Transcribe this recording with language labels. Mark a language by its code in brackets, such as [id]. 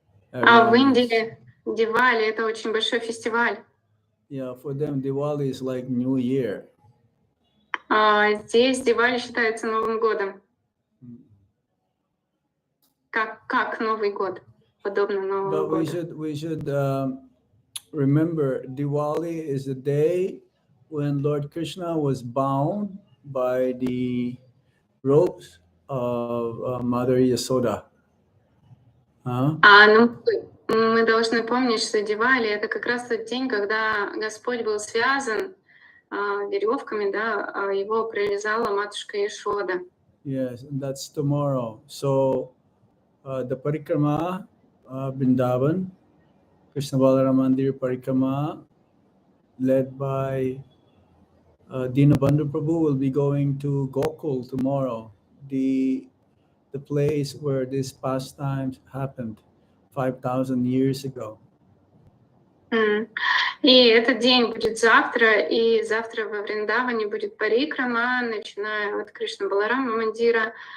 [ru] В Индии Дивали — это очень большой фестиваль. [en] Yeah, for them, Diwali is like New Year. [ru] Здесь Дивали считается Новым годом. Как Новый год, подобно Новому году. [en] But we should remember, Diwali is the day when Lord Krishna was bound by the ropes of Mother Yasoda. [ru] Мы должны помнить, что Дивали — это как раз тот день, когда Господь был связан веревками, да, его привязала матушка Яшода. [en] Yes, and that's tomorrow. So the Parikrama, Vrindavan, Krishna Balaram Mandir Parikrama, led by Dinabandhu Prabhu, will be going to Gokul tomorrow, the place where these pastimes happened 5,000 years ago. [ru] И этот день будет завтра, и завтра во Вриндаване будет парикрама, начиная от Кришна Баларама Мандира.